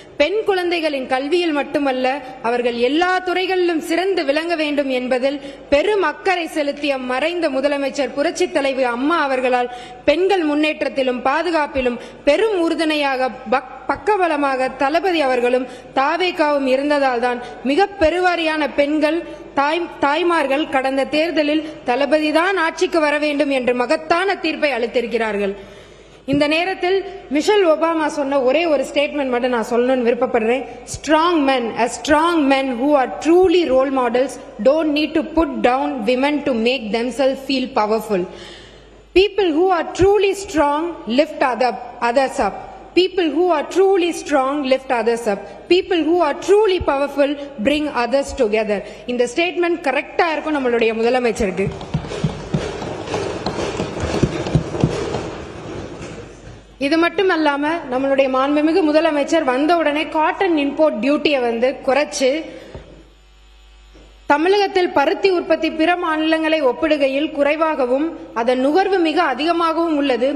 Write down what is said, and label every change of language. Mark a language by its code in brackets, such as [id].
[ta] பெண் குழந்தைகளின் கல்வியில் மட்டுமல்ல அவர்கள் எல்லா துறைகளிலும் சிறந்து விளங்க வேண்டும் என்பதில் பெரும் அக்கறை செலுத்திய மறைந்த முதலமைச்சர் புரட்சி தலைவி அம்மா அவர்களால் பெண்கள் முன்னேற்றத்திலும் பாதுகாப்பிலும் பெரும் உறுதுணையாக பக்கபலமாக தளபதி அவர்களும் தாவேகாவும் இருந்ததால் தான் மிக பெருவாரியான பெண்கள் தாய்மார்கள் கடந்த தேர்தலில் தளபதி தான் ஆட்சிக்கு வர வேண்டும் என்று மகத்தான தீர்ப்பை அளித்திருக்கிறார்கள். இந்த நேரத்தில் மிஷல் ஒபாமா சொன்ன ஒரே ஒரு ஸ்டேட்மெண்ட் மட்டும் நான் சொல்லணும்னு விருப்பப்படுறேன். [en] Strong men, a strong men who are truly role models don't need to put down women to make themselves feel powerful. People who are truly strong lift others up. People who are truly strong lift others up. People who are truly powerful bring others together. [ta] இந்த statement கரெக்டா இருக்கும் நம்மளுடைய முதலமைச்சருக்கு. இது மட்டும் அல்லாம நம்மளுடைய மாண்புமிகு முதலமைச்சர் வந்த உடனே காட்டன் இம்போர்ட் டியூட்டியை குறைச்சு தமிழகத்தில் பருத்தி உற்பத்தி பிற மாநிலங்களை ஒப்பிடுகையில் குறைவாகவும் அதன் நுகர்வு மிக அதிகமாகவும் உள்ளது.